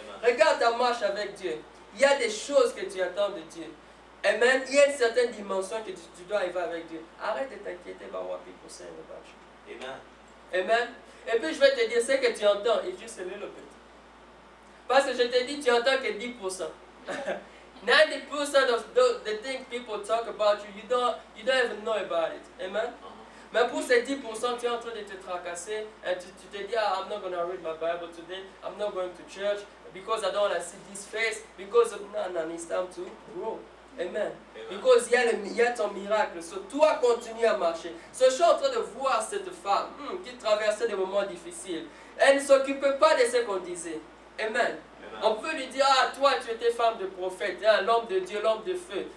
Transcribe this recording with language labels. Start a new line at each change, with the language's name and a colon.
French: Regarde ta marche avec Dieu. Il y a des choses que tu attends de Dieu. Amen. Il y a une certaine dimension que tu dois arriver avec Dieu. Arrête de t'inquiéter
English: about what people say about you. Amen. Amen.
French: Et puis je vais te dire ce que tu entends. Et juste
English: a little bit.
French: Parce que je te dis, tu entends que 10%.
English: 90% of the things people talk about you, you don't even know about it. Amen.
French: Mais pour ces 10%, tu es en train de te tracasser et tu te dis,
English: I'm not going to read my Bible today, I'm not going to church because I don't want to see this face, because no, it's time to grow.
French: Amen. Because il y a ton miracle. So, toi, continue à marcher. So, je suis en train de voir cette femme qui traversait des moments difficiles. Elle ne s'occupait pas de ce qu'on disait. Amen. On peut lui dire, ah, toi, tu étais femme de prophète, hein, l'homme de Dieu, l'homme de feu.